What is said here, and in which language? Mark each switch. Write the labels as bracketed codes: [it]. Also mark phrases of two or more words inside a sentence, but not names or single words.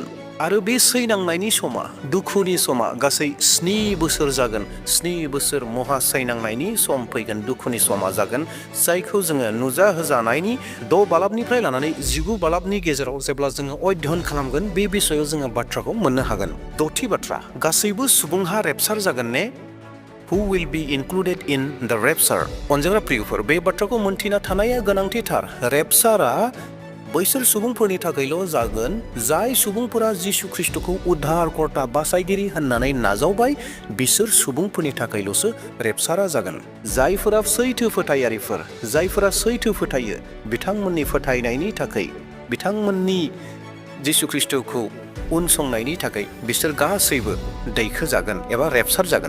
[brx] आरो बे सैनांनायनि समा, दुखुनि समा गासै 7 बोसोर जागोन। 7 बोसोर महा सैनांनायनि सम फैगोन, दुखुनि समा जागोन, जायखौ जोङो नुजाहोजानायनि 6 बालाबनिफ्राय लानानै 19 बालाबनि गेजेराव जेब्ला जोङो अध्ययन खालामगोन, बे बिषयाव जोङो बाथ्राखौ मोननो हागोन। 6थि बाथ्रा, गासैबो सुबुंहा रेपचार जागोन ने? [en] Who will be included in the rapture? [brx] अनजाग्रा प्रियफोर, बे बाथ्राखौ मोनथिना थानाया गोनांथिथार। रेपचारा बैसोर सुबुंफोरनि थाखायल' जागोन जाय सुबुंफोरा जिसु ख्रीष्टखौ उद्धारकर्ता बासायगिरि होननानै नाजावबाय, बिसोर सुबुंफोरनि थाखायल'सो रेपचारा जागोन। जायफोरा सैथो फोथायारिफोर, जायफोरा सैथो फोथायो, बिथांमोननि फोथायनायनि थाखाय, बिथांमोननि जिसु ख्रीष्टखौ उनसंनायनि थाखाय बिसोर गासैबो दैखोजागोन एबा रेपचार जागोन।